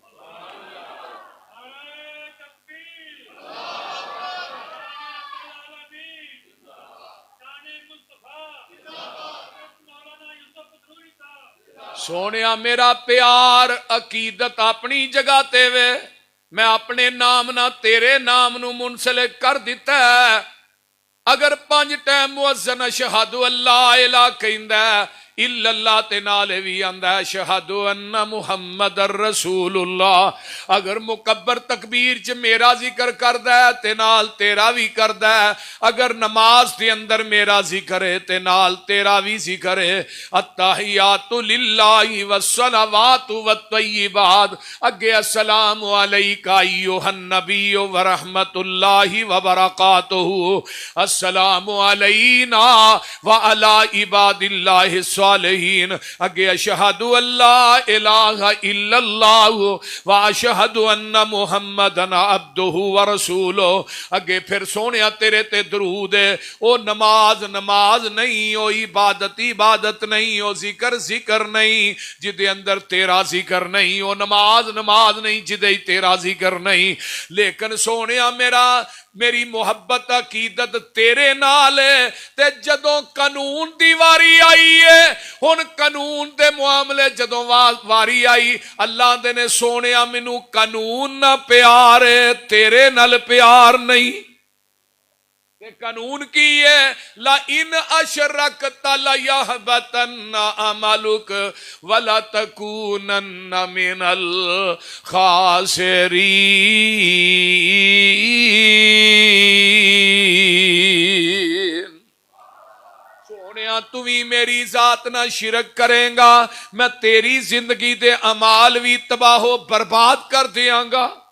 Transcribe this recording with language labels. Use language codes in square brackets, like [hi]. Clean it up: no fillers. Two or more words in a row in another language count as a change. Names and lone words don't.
[pa] سونیا میرا پیار عقیدت اپنی جگہ تے وے، میں اپنے نام نہ تیرے نام نو منسلک کر دیتا ہے۔ اگر 5 ٹائم مؤذن [ar] اشہد اللہ الہ [pa] کہندا ہے [ar] الا اللہ [pa] تے نالے بھی آندا ہے [ar] اشہد ان محمد الرسول اللہ۔ [pa] اگر مکبر تکبیر چ میرا ذکر کردا ہے تے نال تیرا بھی کردا ہے، اگر نماز دے اندر میرا ذکر ہے تے نال تیرا بھی ذکر ہے۔ [ar] التحیات للہ والصلوات والطیبات، اگے السلام علیک ایھا النبی ورحمۃ اللہ وبرکاتہ، السلام علینا وعلی عباد اللہ सालिहीन। अगे أشهد أن لا إله إلا الله وأشهد أن محمدا عبده ورسوله. [pa] اگے فیر سوہنیا تیرے تے درود ہے۔ او نماز نماز نہیں، او عبادت عبادت نہیں، او ذکر ذکر نہیں جیدے اندر تیرا ذکر نہیں، او نماز نماز نہیں جیدے تیرا ذکر نہیں. لیکن سوہنیا میری محبت عقیدت تیرے نال ہے. تے جدوں قانون دی واری آئی ہے، ہن قانون دے معاملے جدوں واری آئی، اللہ دے نے سوہنیا مینوں قانون نا پیار ہے، تیرے نال پیار نہیں. قانون کی ہے, [ar] لئن أشركت ليحبطن عملك ولتكونن من الخاسرين. [pa] سوہنیا تو بھی میری ذات نا شرک کرے گا، میں تیری زندگی دے اعمال بھی تباہ و برباد کر دیاں گا.